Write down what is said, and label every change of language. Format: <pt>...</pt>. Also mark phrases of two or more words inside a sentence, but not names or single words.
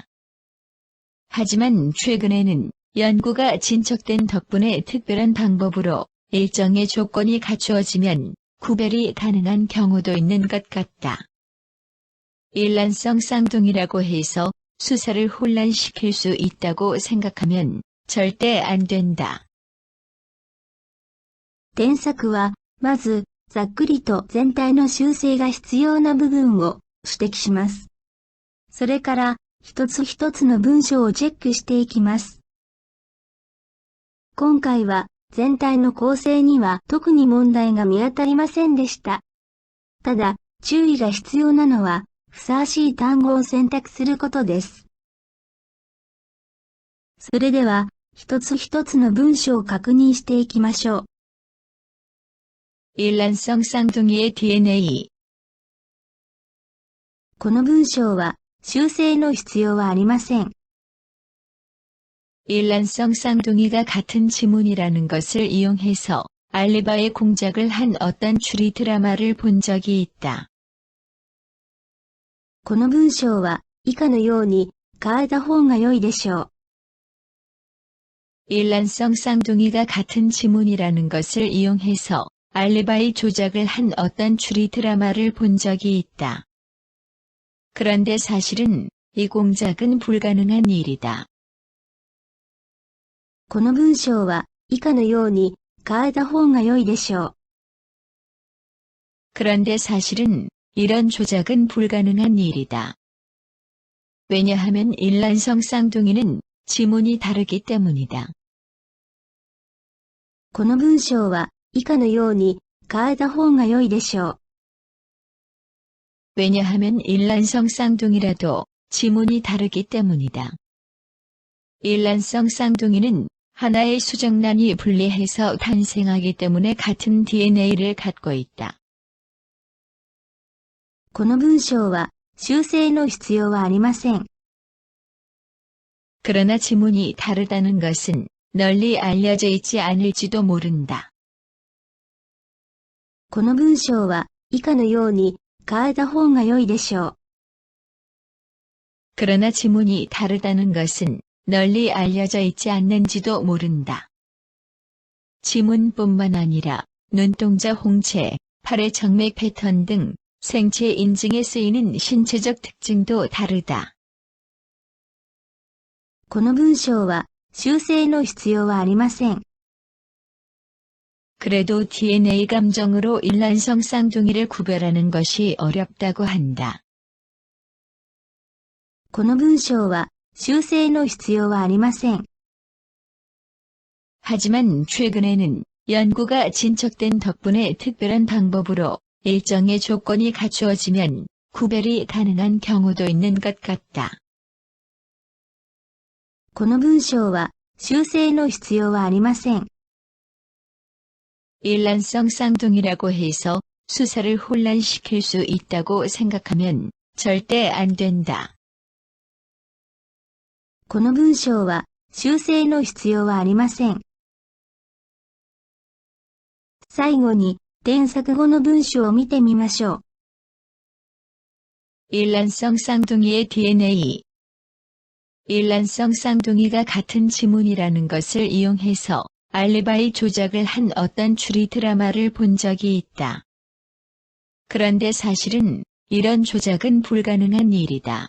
<ko>하지만 최근에는 연구가 진척된 덕분에 특별한 방법으로 일정의 조건이 갖추어지면 구별이 가능한 경우도 있는 것 같다. 일란성 쌍둥이라고 해서 수사를 혼란시킬 수 있다고 생각하면 절대 안 된다.</ko> <ja>添削は、まず、ざっくりと全体の修正が必要な部分を指摘します。それから、一つ一つの文章をチェックしていきます。今回は、全体の構成には特に問題が見当たりませんでした。ただ、注意が必要なのは、ふさわしい単語を選択することです。それでは、一つ一つの文章を確認していきましょう。</ja> <ko>일란성 쌍둥이의 DNA</ko> <ja>この文章は、修正の必要はありません。</ja> <ko>일란성 쌍둥이가 같은 지문이라는 것을 이용해서 알리바이 공작을 한 어떤 추리 드라마를 본 적이 있다.</ko> <ja>この文章は以下のように変えた方が良いでしょう。</ja> <ko>일란성 쌍둥이가 같은 지문이라는 것을 이용해서 알리바이 조작을 한 어떤 추리 드라마를 본 적이 있다. 그런데 사실은 이 공작은 불가능한 일이다.</ko> <ja>この文章は以下のように変えた方が良いでしょう。</ja> <ko>그런데 사실은 이런 조작은 불가능한 일이다. 왜냐하면 일란성 쌍둥이는 지문이 다르기 때문이다.</ko> <ja>この文章は以下のように変えた方が良いでしょう。</ja> <ko>왜냐하면 일란성 쌍둥이라도 지문이 다르기 때문이다. 일란성 쌍둥이는 하나의 수정란이 분리해서 탄생하기 때문에 같은 DNA를 갖고 있다.</ko> <ja>この文章は修正の必要はありません。</ja> <ko>그러나 지문이 다르다는 것은 널리 알려져 있지 않을지도 모른다.</ko> <ja>この文章は以下のように変えた方が良いでしょう。</ja> <ko>그러나 지문이 다르다는 것은 널리 알려져 있지 않는지도 모른다. 지문뿐만 아니라 눈동자 홍채, 팔의 정맥 패턴 등 생체 인증에 쓰이는 신체적 특징도 다르다.</ko> <ja>この文章は修正の必要はありません。</ja> <ko>그래도 DNA 감정으로 일란성 쌍둥이를 구별하는 것이 어렵다고 한다.</ko> <ja>この文章は修正の必要はありません。</ja> <ko>하지만 최근에는 연구가 진척된 덕분에 특별한 방법으로 일정의 조건이 갖추어지면 구별이 가능한 경우도 있는 것 같다.</ko> <ja>この文章は修正の必要はありません。</ja> <ko>일란성 쌍둥이라고 해서 수사를 혼란시킬 수 있다고 생각하면 절대 안 된다.</ko> <ja>この文章は修正の必要はありません。最後に添削後の文章を見てみましょう。</ja> <ko>일란성 쌍둥이의 DNA. 일란성 쌍둥이가 같은 지문이라는 것을 이용해서 알리바이 조작을 한 어떤 추리 드라마를 본 적이 있다. 그런데 사실은 이런 조작은 불가능한 일이다.</ko>